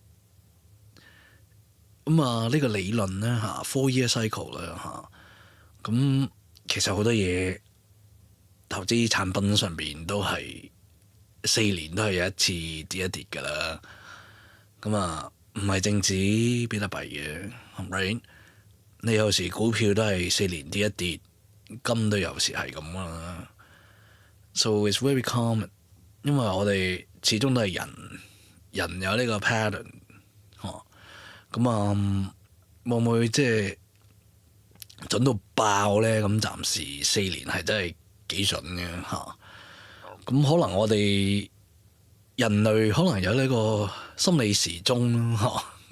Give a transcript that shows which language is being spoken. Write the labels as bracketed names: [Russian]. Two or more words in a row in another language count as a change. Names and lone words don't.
[Cantonese] 咁啊，呢個理論咧嚇 [English] 4-year cycle [Cantonese] 咧嚇，咁其實好多嘢投資產品上邊都係4年都係有一次跌一跌噶啦。咁啊，唔係淨止比特幣嘅，right？你有時股票都係4年跌一跌，金都有時係咁啦。 [English] So it's very common， [Cantonese] 因為我哋始終都係人有呢個 pattern。咁啊，會唔會即係準到爆咧？咁暫時4年係真係幾準嘅嚇。咁可能我哋人類可能有呢個心理時鐘咯嚇。